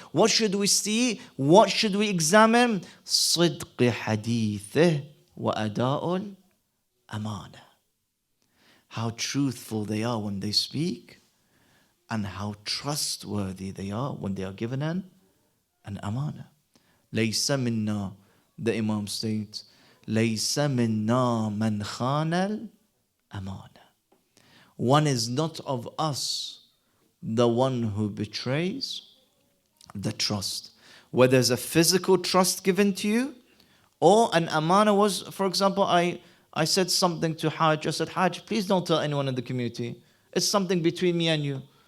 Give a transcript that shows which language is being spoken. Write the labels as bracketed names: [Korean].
[English] What should we see? What should we examine? [Arabic] صِدْقِ حَدِيثِهِ وَأَدَاءُ الْأَمَانَةِ. [English] How truthful they are when they speak, and how trustworthy they are when they are given an amana. [Arabic] لَيْسَ مِنَّا. [English] The Imam states, [Arabic] لَيْسَ مِنَّا مَنْ خَانَ الْأَمَانَةِ. [English] One is not of us the one who betrays the trust. Whether there's a physical trust given to you, or an amana was, for example, I said something to Hajj. I said, Hajj, please don't tell anyone in the community. It's something between me and you.